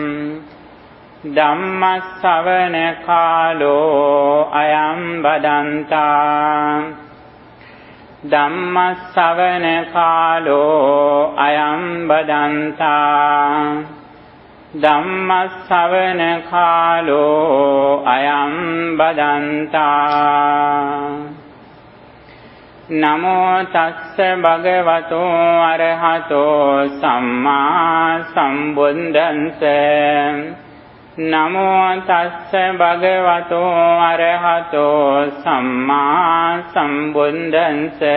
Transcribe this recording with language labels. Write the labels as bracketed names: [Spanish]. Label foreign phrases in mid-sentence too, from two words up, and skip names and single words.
[Pali] ධම්ම ශ්‍රවණ කාලෝ අයං බදන්තා ධම්ම ශ්‍රවණ කාලෝ අයං බදන්තා ධම්ම ශ්‍රවණ කාලෝ අයං බදන්තා නමෝ තස්ස භගවතෝ අරහතෝ සම්මා සම්බුද්දන්ස නමෝ තස්ස භගවතෝ අරහතෝ සම්මා සම්බුද්දන්ස